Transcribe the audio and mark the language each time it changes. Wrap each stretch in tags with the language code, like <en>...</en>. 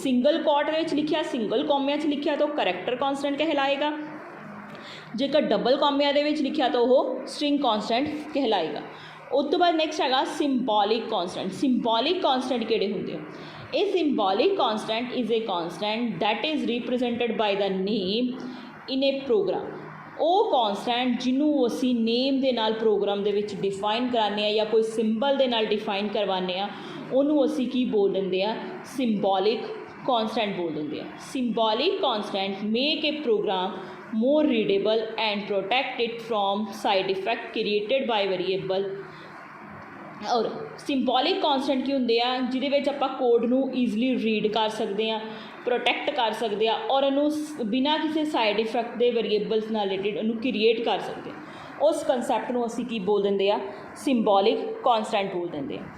<pa>Single ਕੋਟ ਦੇ ਵਿੱਚ ਲਿਖਿਆ, ਸਿੰਗਲ ਕੌਮਿਆਂ 'ਚ ਲਿਖਿਆ ਤਾਂ ਉਹ ਕਰੈਕਟਰ ਕੌਂਸਟੈਂਟ ਕਹਿਲਾਏਗਾ। ਜੇਕਰ ਡਬਲ ਕੌਮਿਆਂ ਦੇ ਵਿੱਚ ਲਿਖਿਆ ਤਾਂ ਉਹ ਸਟ੍ਰਿੰਗ ਕੌਂਸਟੈਂਟ ਕਹਿਲਾਏਗਾ। ਉਸ ਤੋਂ ਬਾਅਦ ਨੈਕਸਟ ਹੈਗਾ ਸਿੰਬੋਲਿਕ ਕੌਂਸਟੈਂਟ। ਸਿੰਬੋਲਿਕ ਕੌਂਸਟੈਂਟ ਕਿਹੜੇ ਹੁੰਦੇ ਆ?</pa> <en>A symbolic constant is a constant that is represented by the name in a program।</en> <pa>ਉਹ ਕੌਂਸਟੈਂਟ ਜਿਹਨੂੰ ਅਸੀਂ ਨੇਮ ਦੇ ਨਾਲ ਪ੍ਰੋਗਰਾਮ ਦੇ ਵਿੱਚ ਡਿਫਾਈਨ ਕਰਾਉਂਦੇ ਹਾਂ ਜਾਂ ਕੋਈ ਸਿੰਬਲ ਦੇ ਨਾਲ ਡਿਫਾਈਨ ਕਰਵਾਉਂਦੇ ਹਾਂ ਉਹਨੂੰ ਅਸੀਂ ਕੀ ਬੋਲ ਦਿੰਦੇ ਹਾਂ, ਸਿੰਬੋਲਿਕ ਕੌਂਸਟੈਂਟ ਬੋਲ ਦਿੰਦੇ ਹਾਂ।</pa> <en>Symbolic constant make a program more readable and protect it from side effect created by variable।</en> <pa>ਔਰ ਸਿੰਬੋਲਿਕ ਕੌਂਸਟੈਂਟ ਕੀ ਹੁੰਦੇ ਆ, ਜਿਹਦੇ ਵਿੱਚ ਆਪਾਂ ਕੋਡ ਨੂੰ ਈਜ਼ਲੀ ਰੀਡ ਕਰ ਸਕਦੇ ਹਾਂ, ਪ੍ਰੋਟੈਕਟ ਕਰ ਸਕਦੇ ਹਾਂ ਔਰ ਉਹਨੂੰ ਬਿਨਾਂ ਕਿਸੇ ਸਾਈਡ ਇਫੈਕਟ ਦੇ ਵੇਰੀਏਬਲਸ ਨਾਲ ਰਿਲੇਟਿਡ ਉਹਨੂੰ ਕ੍ਰੀਏਟ ਕਰ ਸਕਦੇ ਹਾਂ। उस कंसैप्ट ਨੂੰ ਅਸੀਂ ਕੀ ਬੋਲ ਦਿੰਦੇ ਆ ਸਿੰਬੋਲਿਕ ਕੌਂਸਟੈਂਟ ਬੋਲ ਦਿੰਦੇ ਆ।</pa>